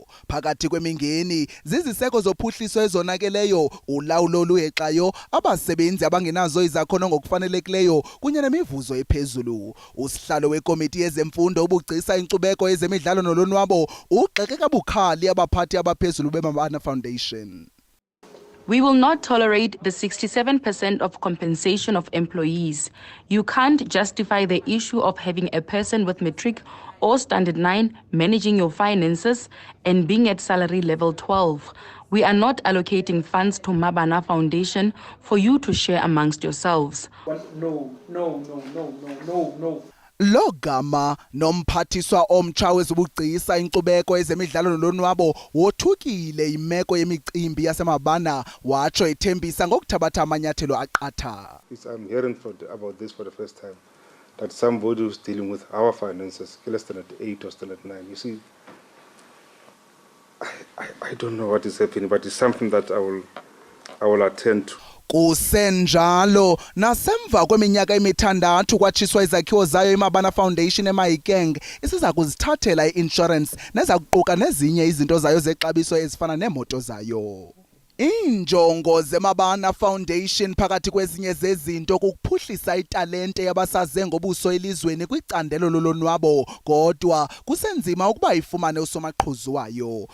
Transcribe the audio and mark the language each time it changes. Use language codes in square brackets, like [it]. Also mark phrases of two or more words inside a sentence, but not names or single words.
[xh] Phakathi kwemingeni ziziseko zophuhliso ezonakeleyo, ulawulo oluyexayo, abasebenzi abangenazo izakhono ngokufanelekileyo kunye nemivuzo ephezulu. Usihlalo wekomiti yezemfundo ubugcisa inkcubeko ezemidlalo nolonwabo ugxeke kabukhali abaphathi abaphezulu beMabana Foundation. [en] We will not tolerate the 67% of compensation of employees. You can't justify the issue of having a person with matric or standard 9 managing your finances and being at salary level 12. We are not allocating funds to Mabana Foundation for you to share amongst yourselves. No. [xh] Lo gama nomphathiswa omtsha wezobugcisa inkcubeko ezemidlalo nolonwabo wothukile imeko yemicimbi yaseMabana watsho ethembisa ngokuthabatha amanyathelo aqatha. [en] I'm hearing about this for the first time, that somebody who's dealing with our finances, standard 8 or standard 9. You see, I don't know what is happening, but it's something that I will attend to. [xh] Kusenjalo nasemva kweminyaka emithandathu kwatshiswa izakhiwo zayo iMabana Foundation eMahikeng isiza kuzithathela i-insurance neza kuquka nezinye izinto zayo zexabiso ezifana neemoto zayo. Injongo zeMabana Foundation phakathi kwezinye zezinto ukuphuhlisa italente yabasaze ngobuso elizweni kwicandelo lolonwabo kodwa kusenzima ukuba ifumane usomaqhuzu wayo.